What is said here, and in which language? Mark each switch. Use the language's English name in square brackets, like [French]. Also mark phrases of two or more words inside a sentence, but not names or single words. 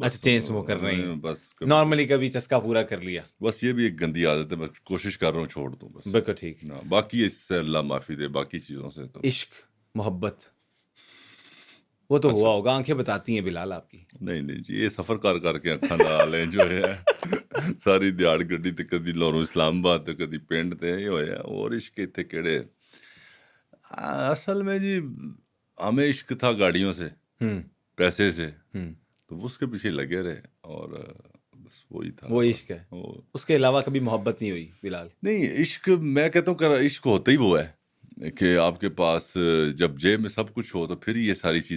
[Urdu] اچھا, [English] chain smoker [Urdu] نہیں ہوں, بس نارملی کبھی چسکا پورا کر لیا. بس یہ بھی ایک گندی عادت ہے, میں کوشش کر رہا ہوں چھوڑ دوں بس. بالکل ٹھیک. باقی اس سے اللہ معافی دے, باقی چیزوں سے تو عشق محبت وہ تو ہوا ہوگا, آنکھیں بتاتی ہیں بلال آپ کی. [Punjabi] نہیں جی, یہ سفر کر کے اکھاں نال ہیں جو ہے ساری دیہڑ گڈی تے کدی لاہوروں اسلام آباد تے کدی پنڈ تے یہ ہویا, اور عشق اتنے کہڑے. [Urdu] اصل میں جی ہمیں عشق تھا گاڑیوں سے، ہوں پیسے سے، ہوں تو اس کے پیچھے لگے رہے اور بس وہی تھا. وہ عشق ہے، وہ- اس کے علاوہ کبھی محبت نہیں ہوئی بلال؟ نہیں، عشق میں کہتا ہوں عشق ہوتا ہی وہ ہے کہ آپ کے پاس جب جیب میں سب کچھ ہو تو پھر یہ ساری چیزیں